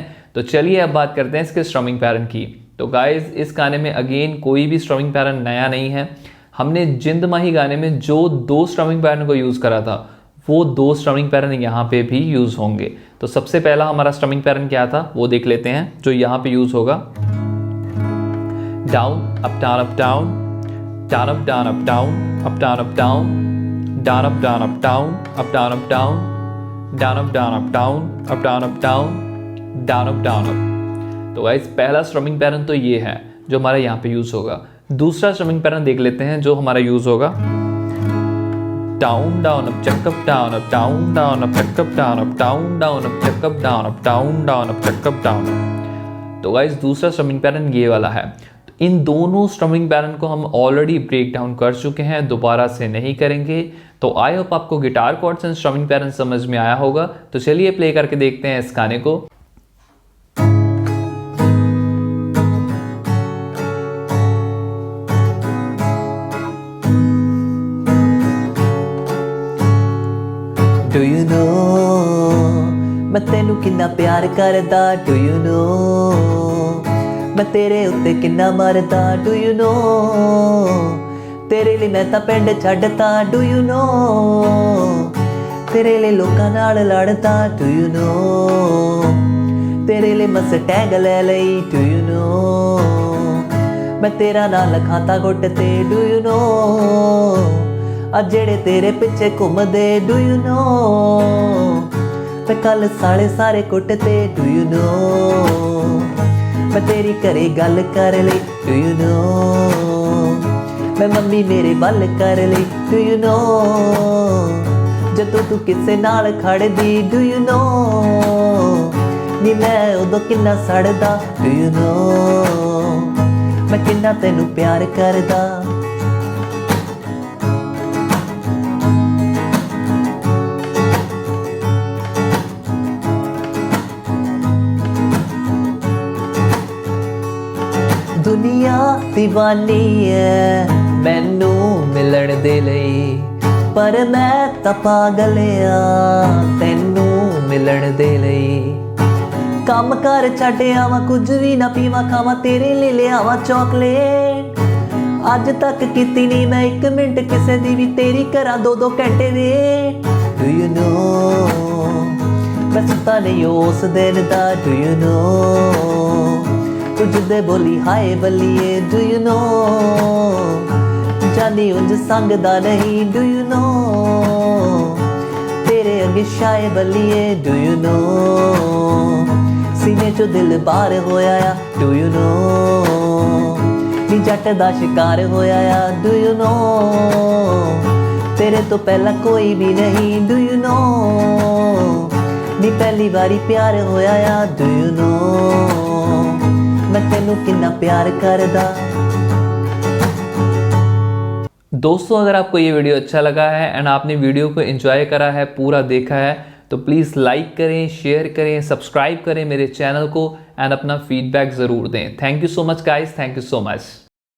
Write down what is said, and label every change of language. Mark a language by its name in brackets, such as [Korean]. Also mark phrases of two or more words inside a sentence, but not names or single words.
[Hindi] तो चलिए अब बात करते हैं इसके [English] strumming pattern [Hindi] की। तो गाइज इस गाने में अगेन कोई भी [English] strumming pattern [Hindi] नया नहीं है। हमने जिंद माही गाने में जो 2 [English] strumming pattern [Hindi] को यूज़ करा था वो 2 [English] strumming pattern [Hindi] यहाँ पे भी यूज़ होंगे। तो सबसे पहला हमारा [English] strumming pattern [Hindi] क्या था वो देख लेते हैं जो यहाँ पे यूज़ होगा। [English] down up down up down, down up down up down, up down up down, down up down up down, up down up down, down up down up down, up down up down, down up down up. [Hindi] तो गाइस पहला [English] strumming pattern [Hindi] तो ये है जो हमारा यहाँ पे यूज़ होगा। दूसरा [English] strumming pattern [Hindi] देख लेते हैं जो हमारा यूज़ होगा। [English] down down up chuck up down up, down down up chuck up down up, down down up chuck up down up, down down up chuck up down up. [Hindi] तो गाइस दूसरा [English] strumming pattern [Hindi] ये वाला है। तो इन दोनों [English] strumming pattern [Hindi] को हम [English] already break down [Hindi] कर चुके हैं, दोबारा से नहीं करेंगे। तो [English] I hope [Hindi] आपको [English] guitar chords and strumming pattern [Hindi] समझ में आया होगा। तो चलिए प्ले करके देखते हैं इस गाने को। [English] Do you know [Punjabi] ਮੈਂ ਤੈਨੂੰ ਕਿੰਨਾ ਪਿਆਰ ਕਰਦਾ? [English] Do you know [Punjabi] ਮੈਂ ਤੇਰੇ ਉੱਤੇ ਕਿੰਨਾ ਮਰਦਾ? [English] Do you know [Punjabi] ਤੇਰੇ ਲਈ ਮੈਂ ਤਾਂ ਪਿੰਡ ਛੱਡਤਾ? [English] Do you know [Punjabi] ਤੇਰੇ ਲਈ ਲੋਕਾਂ ਨਾਲ ਲੜਦਾ? [English] Do you know [Punjabi] ਤੇਰੇ ਲਈ ਮਸਟੈਂਗ ਲੈ ਲਈ? [English] Do you know [Punjabi] ਮੈਂ ਤੇਰਾ ਨਾਮ ਲਿਖਾਤਾ ਗੁੱਟ ਤੇ? [English] Do you know [Punjabi] ਅੱਜ ਜਿਹੜੇ ਤੇਰੇ ਪਿੱਛੇ ਘੁੰਮਦੇ? [English] Do you know [Punjabi] ਤੇ ਕੱਲ ਸਾਲੇ ਸਾਰੇ ਕੁੱਟ ਤੇ? [English] Do you know [Punjabi] ਮੈਂ ਤੇਰੀ ਘਰੇ ਗੱਲ ਕਰ ਲਈ? [English] Do you know [Punjabi] ਮੈਂ ਮੰਮੀ ਮੇਰੇ ਵੱਲ ਕਰ ਲਈ? [English] Do you know [Punjabi] ਜਦੋਂ ਤੂੰ ਕਿਸੇ ਨਾਲ ਖੜਦੀ? [English] Do you know [Punjabi] ਨੀ ਮੈਂ ਉਦੋਂ ਕਿੰਨਾ ਸੜਦਾ? [English] Do you know [Punjabi] ਮੈਂ ਕਿੰਨਾ ਤੈਨੂੰ ਪਿਆਰ ਕਰਦਾ? ਦੁਨੀਆ دیਵਾਨੀ ਹੈ ਮੈਨੂੰ ਮਿਲਣ ਦੇ ਲਈ, ਪਰ ਮੈਂ ਤਾਂ ਪਾਗਲ ਆ ਤੈਨੂੰ ਮਿਲਣ ਦੇ ਲਈ। ਕੰਮ ਕਰ ਛੱਡ ਆਵਾਂ, ਕੁਝ ਵੀ ਨਾ ਪੀਵਾਂ ਖਾਵਾਂ, ਤੇਰੇ ਲਈ ਲਿਆਵਾਂ ਚਾਕਲੇਟ। ਅੱਜ ਤੱਕ ਕੀਤੀ ਨਹੀਂ ਮੈਂ ਇੱਕ ਮਿੰਟ ਕਿਸੇ ਦੀ ਵੀ, ਤੇਰੀ ਕਰਾਂ 2-2 ਘੰਟੇ ਵੇਟ। [English] Do you know [Punjabi] ਮੈਂ ਸੁੱਤਾ ਨਹੀਂ ਉਸ ਦਿਨ ਦਾ? [English] Do you know [Punjabi] ਕੁਝ ਦੇ ਬੋਲੀ ਹਾਏ ਬੱਲੀਏ? [English] Do you know [Punjabi] ਜਾਨੀ ਉਂਝ ਸੰਗਦਾ ਨਹੀਂ? [English] Do you know [Punjabi] ਤੇਰੇ ਅੱਗੇ ਸ਼ਾਏ ਬੱਲੀਏ? [English] Do you know [Punjabi] ਸੀਨੇ ਚੋਂ ਦਿਲ ਬਾਹਰ ਹੋਇਆ ਆ? [English] Do you know [Punjabi] ਨੀ ਜੱਟ ਦਾ ਸ਼ਿਕਾਰ ਹੋਇਆ ਆ? [English] Do you know [Punjabi] ਤੇਰੇ ਤੋਂ ਪਹਿਲਾਂ ਕੋਈ ਵੀ ਨਹੀਂ? [English] Do you know [Punjabi] ਨੀ ਪਹਿਲੀ ਵਾਰੀ ਪਿਆਰ ਹੋਇਆ ਆ? [English] Do you know [Punjabi] ਮੈਂ ਤੈਨੂੰ ਕਿੰਨਾ ਪਿਆਰ ਕਰਦਾ। [Hindi] दोस्तों अगर आपको ये वीडियो अच्छा लगा है एंड आपने वीडियो को एंजॉय करा है, पूरा देखा है, तो प्लीज़ लाइक करें, शेयर करें, सब्सक्राइब करें मेरे चैनल को एंड अपना फीडबैक ज़रूर दें। [English] Thank you so much guys, thank you so much.